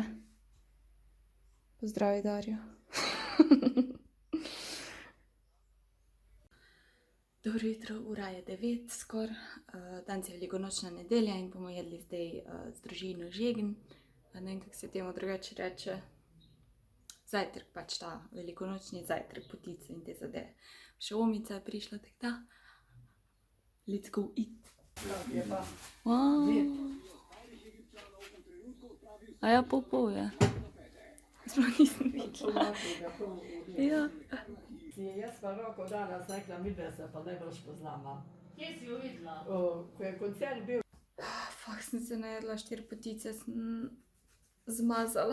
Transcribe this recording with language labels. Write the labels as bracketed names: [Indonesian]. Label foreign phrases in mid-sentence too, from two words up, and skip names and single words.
[Slovenian] Pozdravi, Darjo. Dobro jutro, ura je 9 skor. Danes je velikonočna nedelja in bomo jedli zdaj z družino žegen. Ne vem, kako se temu drugače reče. Zajtrk, pač ta velikonočni zajtrk, potice in te zadeve. Še omica je prišla, tako da. [English] Let's go eat. Wow. [Slovenian] A ja, pol je. Sploh nisem videla. Ja. Jaz pa roko danes rekla, midve se pa najbolj poznama. Kje si jo videla? Ko je koncert bil. Fak, sem se najedla 4 potice, sem zmazala.